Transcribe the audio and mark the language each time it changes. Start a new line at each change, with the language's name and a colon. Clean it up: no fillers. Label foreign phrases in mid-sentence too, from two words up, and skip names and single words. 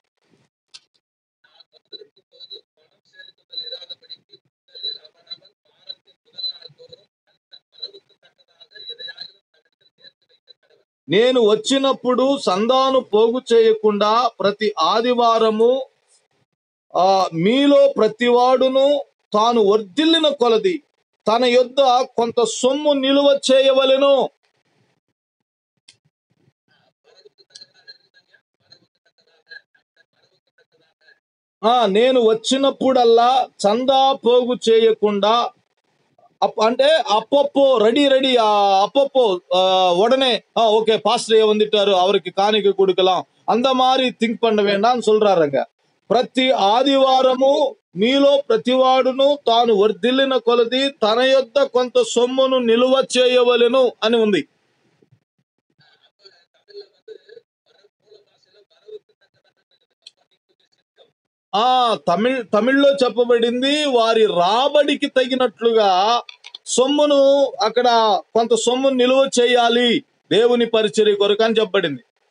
Telugu: నేను వచ్చినప్పుడు సందాను పోగు చేయకుండా ప్రతి ఆదివారము మీలో ప్రతివాడును తాను వర్ధిల్లిన కొలది తన యొద్ద కొంత సొమ్ము నిలువ చేయవలెను. నేను వచ్చినప్పుడల్లా చందా పోగు చేయకుండా అంటే
Tamil: அப்பப்போ ரெடி அப்பப்போ உடனே
English: okay pastor
Tamil: வந்துட்டாரு அவருக்கு காணிக்கை கொடுக்கலாம் அந்த மாதிரி திங்க் பண்ண வேண்டாம்னு சொல்றாருங்க.
Telugu: ప్రతి ఆదివారము మీలో ప్రతివాడును తాను వర్ధిల్లిన కొలది తన యొద్ద కొంత సొమ్మును నిలువ చేయవలెను అని ఉంది. తమిళ్లో చెప్పబడింది వారి రాబడికి తగినట్లుగా సొమ్మును అక్కడ కొంత సొమ్మును నిలువ చేయాలి దేవుని పరిచర్య కొరకు అని చెప్పబడింది.